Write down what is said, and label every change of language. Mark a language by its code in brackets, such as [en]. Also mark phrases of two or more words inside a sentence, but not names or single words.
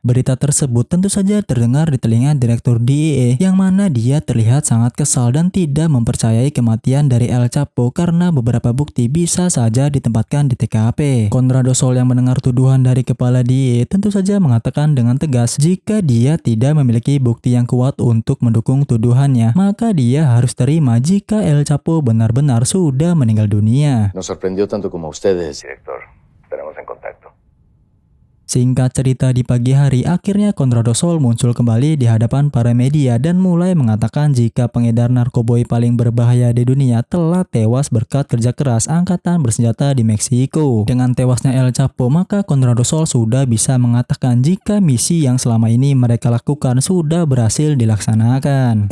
[id] Berita tersebut tentu saja terdengar di telinga direktur DEA yang mana dia terlihat sangat kesal dan tidak mempercayai kematian dari El Chapo karena beberapa bukti bisa saja ditempatkan di TKP. Conrado Sol yang mendengar tuduhan dari kepala DEA tentu saja mengatakan dengan tegas jika dia tidak memiliki bukti yang kuat untuk mendukung tuduhannya, maka dia harus terima jika El Chapo benar-benar sudah meninggal dunia. [es] Nos sorprendió tanto como a ustedes, director. Estaremos en contacto. [id] Singkat cerita, di pagi hari akhirnya Conrado Sol muncul kembali di hadapan para media dan mulai mengatakan jika pengedar narkoboy paling berbahaya di dunia telah tewas berkat kerja keras angkatan bersenjata di Meksiko. Dengan tewasnya El Chapo, maka Conrado Sol sudah bisa mengatakan jika misi yang selama ini mereka lakukan sudah berhasil dilaksanakan.